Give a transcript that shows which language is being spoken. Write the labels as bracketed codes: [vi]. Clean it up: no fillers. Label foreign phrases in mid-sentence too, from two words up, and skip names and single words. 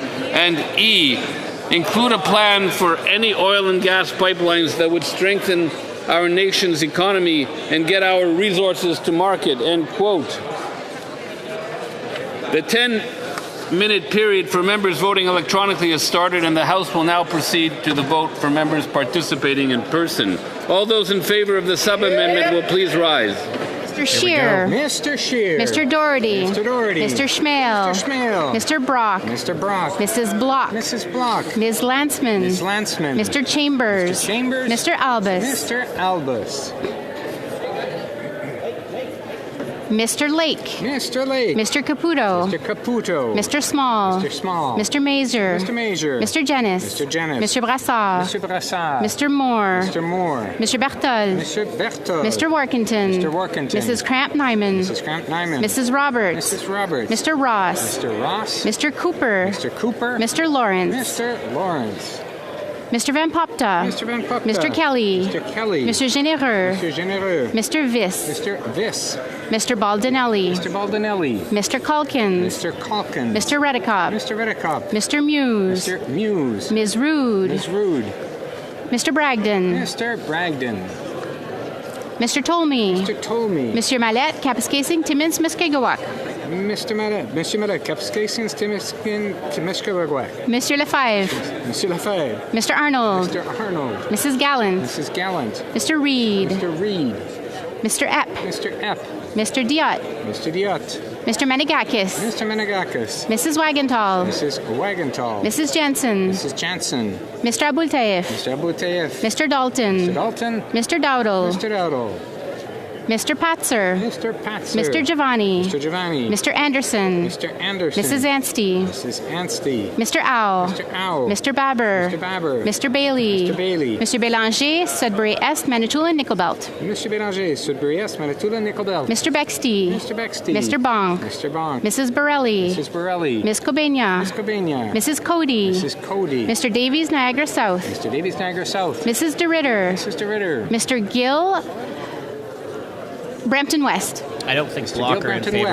[en] And E, include a plan for any oil and gas pipelines that would strengthen our nation's economy and get our resources to market, end quote. The 10-minute period for members voting electronically has started, and the House will now proceed to the vote for members participating in person. All those in favor of the sub-amendment will please rise. Mr. Scheer. Mr. Scheer. Mr. Doherty. Mr. Doherty. Mr. Schmale. Mr. Schmale. Mr. Brock. Mr. Brock. Mrs. Block. Mrs. Block. Ms. Landsman. Ms. Landsman. Mr. Chambers. Mr. Chambers. Mr. Albus. Mr. Albus. Mr. Lake. Mr. Lake. Mr. Caputo. Mr. Caputo. Mr. Small. Mr. Small. Mr. Mazer. Mr. Mazer. Mr. Jenis. Mr. Jenis. Mr. Brassard. Mr. Brassard. Mr. Moore. Mr. Moore. Mr. Berthold. Mr. Berthold. Mr. Workington. Mr. Workington. Mrs. Cramp-Nyman. Mrs. Cramp-Nyman. Mrs. Roberts. Mrs. Roberts. Mr. Ross. Mr. Ross. Mr. Cooper. Mr. Cooper. Mr. Lawrence. Mr. Lawrence. Mr. Van Popta. Mr. Van Popta. Mr. Kelly. Mr. Kelly. Mr. Généreux. Mr. Généreux. Mr. Viss. Mr. Viss. Mr. Baldinelli. Mr. Baldinelli. Mr. Calkins. Mr. Calkins. Mr. Redicop. Mr. Redicop. Mr. Muse. Mr. Muse. Ms. Rude. Ms. Rude. Mr. Bragdon. Mr. Bragdon. Mr. Tolmie. Mr. Tolmie. Monsieur Mallette, Kapuskasing, Timmins, Muskegawak. Mr. Mallet. Mr. Mallet. Kapuskasing, Timiskin, Timiskawak. Monsieur Lefebvre. Mr. Lefebvre. Mr. Arnold. Mr. Arnold. Mrs. Gallant. Mrs. Gallant. Mr. Reed. Mr. Reed. Mr. Epp. Mr. Epp. Mr. Diot. Mr. Diot. Mr. Menegakis. Mr. Menegakis. Mrs. Wagenthal. Mrs. Wagenthal. Mrs. Jensen. Mrs. Jansen. Mr. Abultaif. Mr. Abutayev. Mr. Dalton. Mr. Dalton. Mr. Dowdle. Mr. Dowdle. Mr. Patzer. Mr. Patzer. Mr. Giovanni. Mr. Giovanni. Mr. Anderson. Mr. Anderson. Mrs. Anstey. Mrs. Anstey. Mr. Au. Mr. Au. Mr. Babber. Mr. Babber. Mr. Bailey. Mr. Bailey. Mr. Bélanger, Sudbury Est, Manitoulin, Nickelbelt. Mr. Bélanger, Sudbury Est, Manitoulin, Nickelbelt. Mr. Bexty. Mr. Bexty. Mr. Bonk. Mr. Bonk. Mrs. Borelli. Mrs. Borelli. Miss Cobenia. Miss Cobenia. Mrs. Cody. Mrs. Cody. Mr. Davies, Niagara South. Mr. Davies, Niagara South. Mrs. DeRitter. Mrs. DeRitter. Mr. Gill, Brampton West. I don't think Mr. Blocker in Gil, favor